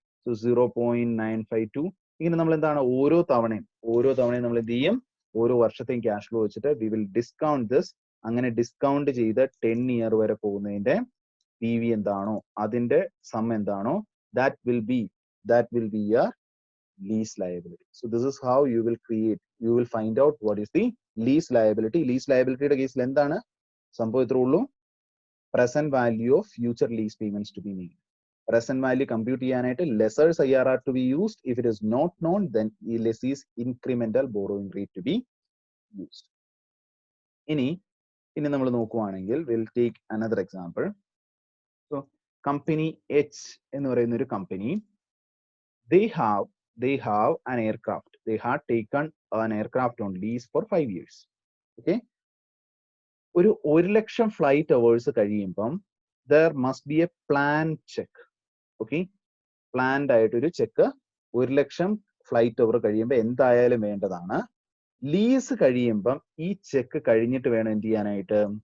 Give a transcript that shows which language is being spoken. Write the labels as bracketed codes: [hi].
[ml] So 0.952. ഇങ്ങനെ നമ്മൾ എന്താണ്? ഓരോ തവണയും നമ്മൾ എന്ത് ചെയ്യും? ഓരോ വർഷത്തെയും ക്യാഷ് ഫ്ലോ വെച്ചിട്ട് വി വിൽ ഡിസ്കൗണ്ട് ദിസ്. അങ്ങനെ ഡിസ്കൗണ്ട് ചെയ്ത് 10 ഇയർ വരെ പോകുന്നതിന്റെ PV എന്താണോ അതിന്റെ സം എന്താണോ [en] that will be your lease liability. So this is how you will find out what is the lease liability. [ml] Lease liability യുടെ കേസിൽ എന്താണ് സംഭവം? ഇത്രേ ഉള്ളൂ, [en] present value of future lease payments to be made. Present value [ml] compute ചെയ്യാനായിട്ട് [en] lessors IRR to be used. If it is not known, then lessee's incremental borrowing rate to be used. [ml] ഇനി നമ്മൾ നോക്കുവാണെങ്കിൽ [en] we'll take another example. So company H [ml] എന്ന് പറയുന്ന ഒരു company, [en] they have an aircraft. They had taken an aircraft on lease for 5 years. Okay. [ml] ഒരു [en] 1,00,000 flight hours കഴിയുമ്പം there must be a planned check. Okay. [ml] Planned ആയിട്ടൊരു check 1,00,000 flight അവർ കഴിയുമ്പോൾ എന്തായാലും വേണ്ടതാണ്. Lease കഴിയുമ്പം ഈ ചെക്ക് കഴിഞ്ഞിട്ട് വേണം എന്ത് ചെയ്യാനായിട്ട്?